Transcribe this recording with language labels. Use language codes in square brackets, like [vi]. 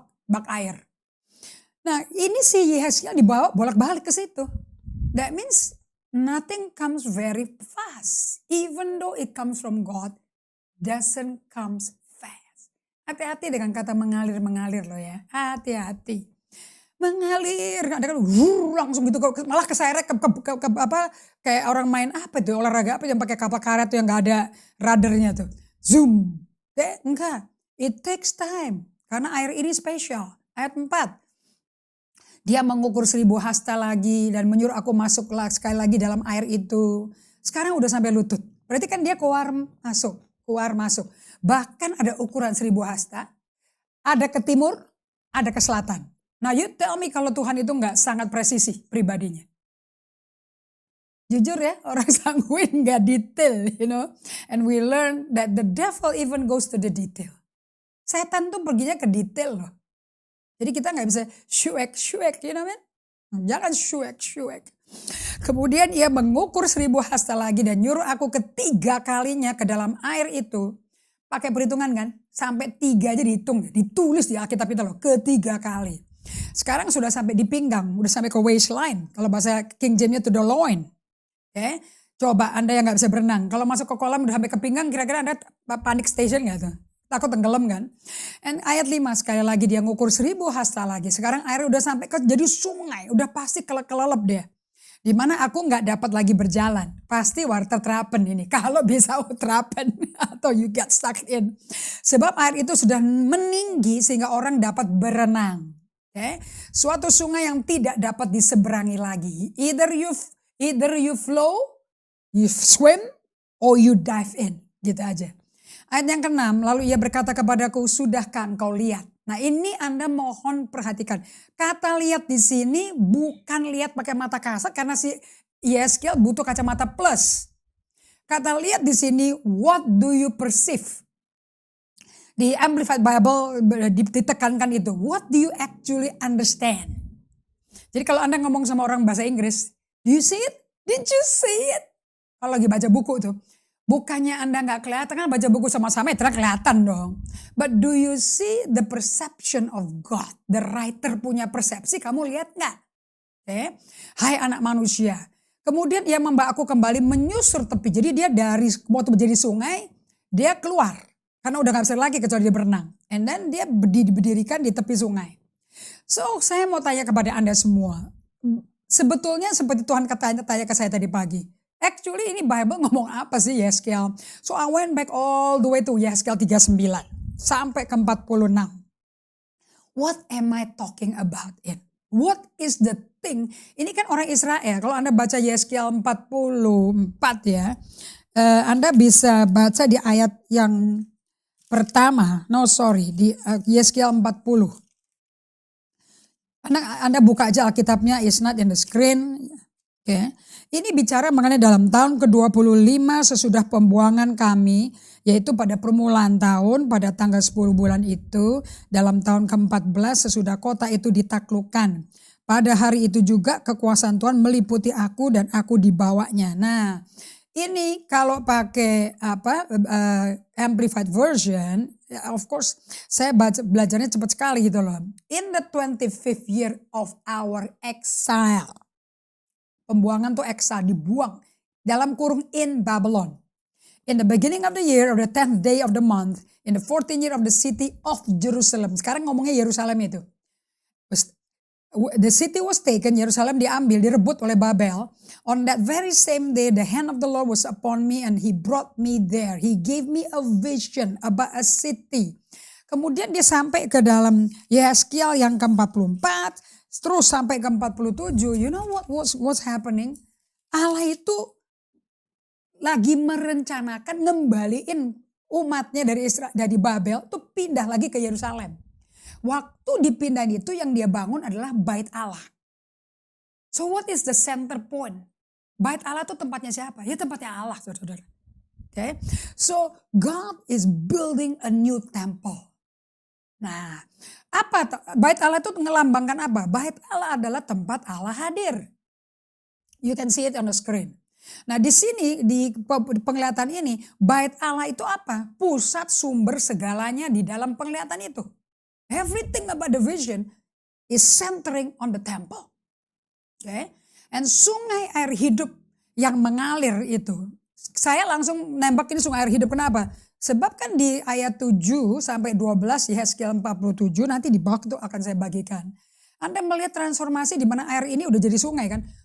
[id] Bak air. Nah ini si Yeskiel dibawa bolak-balik ke situ. [en] That means nothing comes very fast. Even though it comes from God, doesn't comes fast. [id] Hati-hati dengan kata mengalir-mengalir loh ya. Hati-hati. Mengalir, ada kan langsung gitu, malah keseret kayak orang main apa tuh, olahraga apa yang pakai kapal karet tuh yang gak ada radarnya tuh. [en] Zoom. [id] Enggak. [en] It takes time. [id] Karena air ini spesial. Ayat 4. Dia mengukur 1000 hasta lagi dan menyuruh aku masuk sekali lagi dalam air itu. Sekarang udah sampai lutut. Berarti kan dia keluar masuk. Bahkan ada ukuran 1000 hasta. Ada ke timur, ada ke selatan. [en] Now you tell me [id] kalau Tuhan itu gak sangat presisi pribadinya. Jujur ya, orang sanguin gak detail, [en] you know. And we learn that the devil even goes to the detail. [id] Setan tuh perginya ke detail loh. Jadi kita gak bisa syuek, [en] you know man. [id] Jangan syuek. Kemudian ia mengukur 1000 hasta lagi dan nyuruh aku ketiga kalinya ke dalam air itu. Pakai perhitungan kan, sampai 3 aja dihitung, ditulis di Alkitab itu loh, ketiga kali. Sekarang sudah sampai di pinggang, udah sampai ke waistline. Kalau bahasa King James-nya [en] to the loin. [id] Oke. Coba Anda yang nggak bisa berenang, kalau masuk ke kolam udah sampai ke pinggang, kira-kira Anda panik station nggak tuh? Takut tenggelam kan? And ayat 5 sekali lagi dia ngukur 1000 hasta lagi. Sekarang air udah sampai ke jadi sungai, udah pasti kelelep dia. Dimana aku nggak dapat lagi berjalan. Pasti water trapen ini. Kalau bisa trapen atau [en] you get stuck in. [id] Sebab air itu sudah meninggi sehingga orang dapat berenang. Okay? Suatu sungai yang tidak dapat diseberangi lagi. [en] Either you flow, you swim, or you dive in. [id] Gitu aja. Ayat yang ke-6, lalu ia berkata kepadaku, sudahkah engkau lihat? Nah ini Anda mohon perhatikan. Kata lihat di sini bukan lihat pakai mata kasar karena si Yeskiel butuh kacamata plus. Kata lihat di sini, [en] what do you perceive? [id] Di Amplified Bible ditekankan itu, [en] what do you actually understand? [id] Jadi kalau Anda ngomong sama orang bahasa Inggris, [en] do you see it? Did you see it? [id] Kalau lagi baca buku tuh. Bukannya Anda nggak kelihatan, kan baca buku sama-sama ya kelihatan dong. [en] But do you see the perception of God? The writer [id] punya persepsi, kamu lihat nggak? Okay. Hai anak manusia. Kemudian ia membawa aku kembali menyusur tepi. Jadi dia dari waktu menjadi sungai, dia keluar. Karena udah gak bisa lagi kecuali dia berenang. [en] And then [id] dia berdirikan di tepi sungai. So saya mau tanya kepada Anda semua. Sebetulnya seperti Tuhan tanya ke saya tadi pagi. [en] Actually [id] ini Bible ngomong apa sih [en] Yeskiel? So I went back all the way to Yeskiel 39 [id] sampai ke [en] 46. What am I talking about it? What is the thing? [id] Ini kan orang Israel. Kalau Anda baca Yeskiel 44 ya. Anda bisa baca di ayat yang pertama. Di Yeskiel 40. Anda buka aja Alkitabnya, [en] it's not in the screen. Okay. [id] Ini bicara mengenai dalam tahun ke-25 sesudah pembuangan kami, yaitu pada permulaan tahun, pada tanggal 10 bulan itu, dalam tahun ke-14 sesudah kota itu ditaklukkan. Pada hari itu juga kekuasaan Tuhan meliputi aku dan aku dibawanya. Nah, ini kalau pakai Amplified Version, [en] of course [id] saya belajarnya cepat sekali gitu loh. [en] In the 25th year of our exile. [id] Pembuangan tuh exile, dibuang. Dalam kurung [en] in Babylon. In the beginning of the year of the 10th day of the month. In the 14th year of the city of Jerusalem. [id] Sekarang ngomongnya Yerusalem itu. [en] The city was taken, [id] Yerusalem diambil, direbut oleh Babel. [en] On that very same day, the hand of the Lord was upon me and he brought me there. He gave me a vision about a city. [id] Kemudian dia sampai ke dalam Yeskiel yang ke-44, terus sampai ke-47. [en] You know what's happening? [id] Allah itu lagi merencanakan ngembaliin umatnya dari Babel tuh pindah lagi ke Yerusalem. Waktu dipindahin itu yang dia bangun adalah Bait Allah. [en] So what is the center point? [id] Bait Allah itu tempatnya siapa? Ya tempatnya Allah, saudara-saudara. Okay? [en] So God is building a new temple. [id] Nah, Bait Allah itu ngelambangkan apa? Bait Allah adalah tempat Allah hadir. [en] You can see it on the screen. [id] Nah, di sini di penglihatan ini, Bait Allah itu apa? Pusat sumber segalanya di dalam penglihatan itu. [en] Everything about the vision is centering on the temple. Okay? [id] And sungai air hidup yang mengalir itu. Saya langsung nembak ini sungai air hidup. Kenapa? Sebab kan di ayat 7 sampai 12 Yeskiel 47 nanti di bawah itu akan saya bagikan. Anda melihat transformasi di mana air ini udah jadi sungai kan.